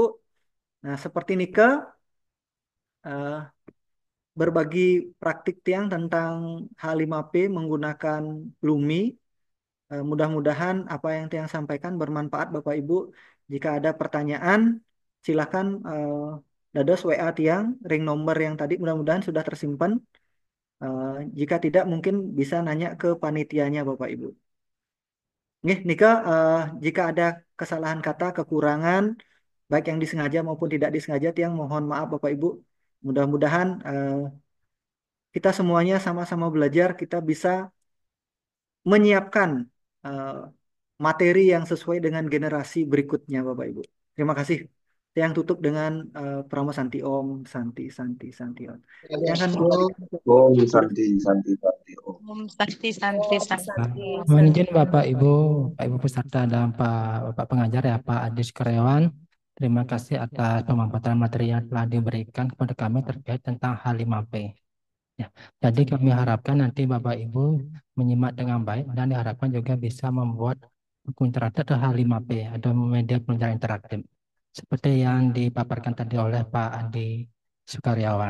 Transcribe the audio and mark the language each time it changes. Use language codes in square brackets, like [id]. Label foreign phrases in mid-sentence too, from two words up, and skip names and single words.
[id] Nah, seperti Nike berbagi praktik tiang tentang H5P menggunakan Lumi. Mudah-mudahan apa yang tiang sampaikan bermanfaat Bapak Ibu. Jika ada pertanyaan, silakan dados WA tiang, ring nomor yang tadi mudah-mudahan sudah tersimpan. Jika tidak mungkin bisa nanya ke panitianya Bapak Ibu. Nih, Nika, jika ada kesalahan kata, kekurangan, baik yang disengaja maupun tidak disengaja, Tiang mohon maaf Bapak Ibu. Mudah-mudahan kita semuanya sama-sama belajar, kita bisa menyiapkan eh, materi yang sesuai dengan generasi berikutnya, Bapak Ibu. Terima kasih. Tiang tutup dengan [sa] Pramo Santi Om, Santi, Santi, Santi Om. [id] Tiang akan kembali. [sa] Om Santi, Santi, Santi, Om. Om Santi Santi [id] Nah, [sa] Santi. [id] mohon izin Bapak Ibu peserta dan Bapak pengajar ya Pak Adis Karyawan. Terima kasih atas pemaparan materi yang telah diberikan kepada kami terkait tentang H5P. Ya, jadi kami harapkan nanti Bapak Ibu menyimak dengan baik dan diharapkan juga bisa membuat buku interaktif atau H5P atau media pembelajaran interaktif seperti yang dipaparkan tadi oleh Pak Adi Sukaryawan.